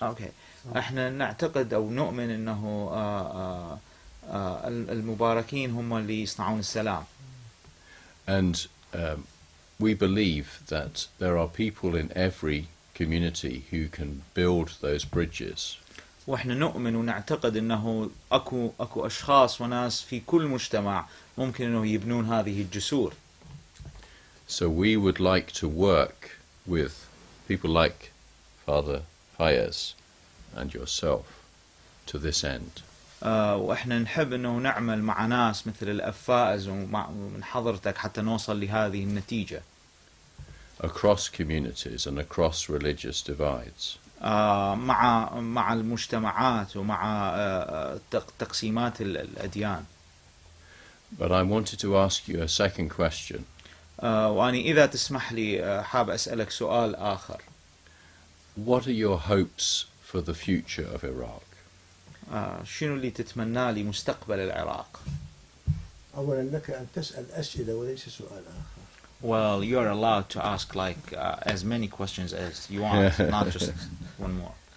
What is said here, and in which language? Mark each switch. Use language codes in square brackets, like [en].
[ar] Okay. احنا نعتقد او نؤمن انه المباركين هم اللي يصنعون السلام. [en] And we believe that there are people in every community who can build those bridges. [ar] واحنا نؤمن ونعتقد انه اكو اشخاص وناس في كل مجتمع ممكن انه يبنون هذه الجسور. [en] So we would like to work with people like Father Fayez and yourself to this end. [ar] واحنا نحب انه نعمل مع ناس مثل الفائز ومن حضرتك حتى نوصل لهذه النتيجة. [en] Across communities and across religious divides. [ar] مع المجتمعات ومع تقسيمات الأديان. [en] But I wanted to ask you a second question. [ar] وأنا إذا تسمح لي حاب أسألك سؤال آخر. [en] What are your hopes for the future of Iraq? [ar] شنو اللي تتمناه لمستقبل العراق؟ أولا لك أن تسأل أسئلة وليس سؤال آخر. [en] Well, you are allowed to ask like as many questions as you want, not just one more.